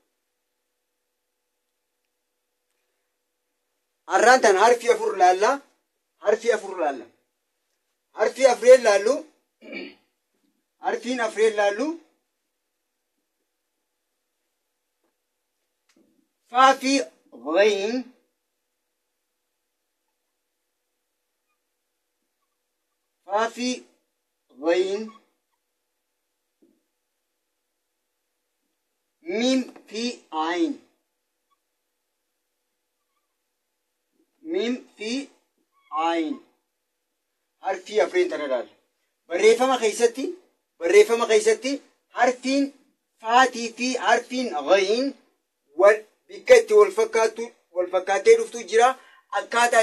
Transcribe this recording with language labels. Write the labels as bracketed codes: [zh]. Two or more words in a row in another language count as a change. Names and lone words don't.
[om] arraan tan harfii afur laalla harfii afreen laallu harfiin afreen laallu faa fi ghayn [ar] ميم في عين [om] harfii afreen tana laal barreeffama keessatti harfiin faatii fi harfiin ghayn bikka itti wal fakkaatee dhuftu jira akkaataa